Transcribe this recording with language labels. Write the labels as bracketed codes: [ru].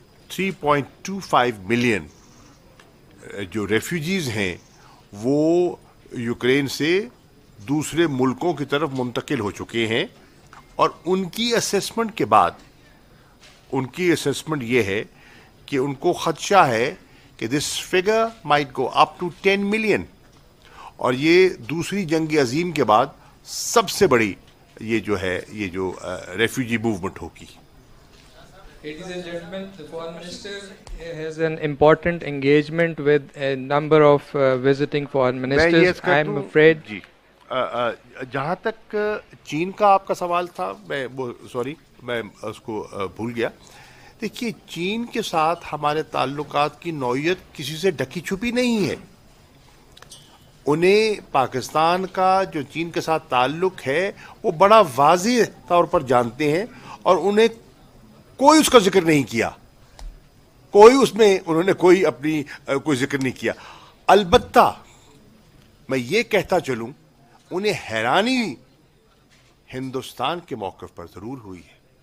[ur] 3.25 million جو refugees ہیں وہ یوکرین سے دوسرے ملکوں کی طرف منتقل ہو چکے ہیں، اور ان کی اسیسمنٹ کے بعد ان کی اسیسمنٹ یہ ہے کہ ان کو خدشہ ہے کہ [en] this figure might go up to 10 million, [ur] اور یہ دوسری جنگ عظیم کے بعد سب سے بڑی یہ جو ریفیوجی موومنٹ ہوگی۔ [en] Ladies and gentlemen, the Foreign Minister has an important engagement with a number of visiting foreign ministers. I am afraid. [ur] جی جہاں تک چین کا آپ کا سوال تھا، میں اس کو بھول گیا۔ دیکھیے، چین کے ساتھ ہمارے تعلقات کی نوعیت کسی سے ڈھکی چھپی نہیں ہے۔ انہیں پاکستان کا جو چین کے ساتھ تعلق ہے وہ بڑا واضح طور پر جانتے ہیں، اور انہیں کوئی اس کا ذکر نہیں کیا، انہوں نے کوئی ذکر نہیں کیا۔ البتہ میں یہ کہتا چلوں، انہیں حیرانی ہندوستان کے موقف پر ضرور ہوئی ہے